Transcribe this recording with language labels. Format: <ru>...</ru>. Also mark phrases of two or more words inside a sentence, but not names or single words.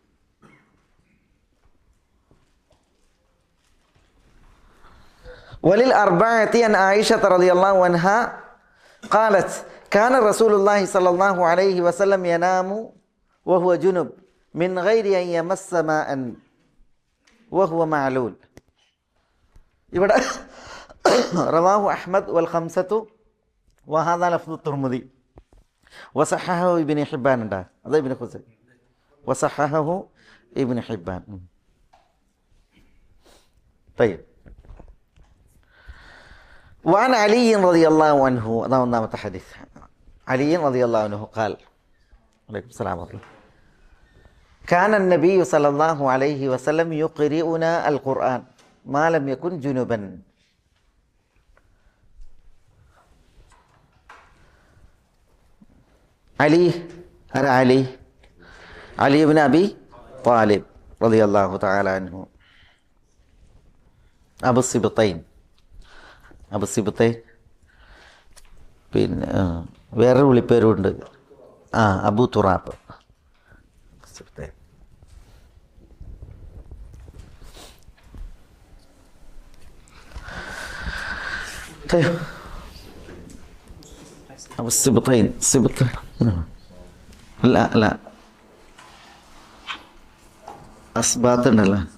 <ar>وللأربعة عن عائشة رضي الله عنها قالت كان رسول الله صلى الله عليه وسلم ينام وهو جنب من غير أن يمس ماء وهو معلول. ഇവിടെ رواه أحمد والخمسة وهذا لفظ الترمذي وصححه ابن حبان.</ar> <ml>ഉണ്ട് അത്</ml> <ar>ابن خزيمة وصححه ابن حبان. طيب. وعن علي رضي الله عنه هذا نامت حديث علي رضي الله عنه قال عليكم السلام ورحمة الله كان النبي صلى الله عليه وسلم يقرئنا القرآن ما لم يكن جنبا. علي بن أبي طالب رضي الله تعالى عنه أبو السبطين.</ar> <ml>പിന്നെ വേറൊരു വിളിപ്പേരുണ്ട്, അബു തുറാബ്. അല്ല അസ്ബാത്ത് ഉണ്ടല്ലോ,</ml>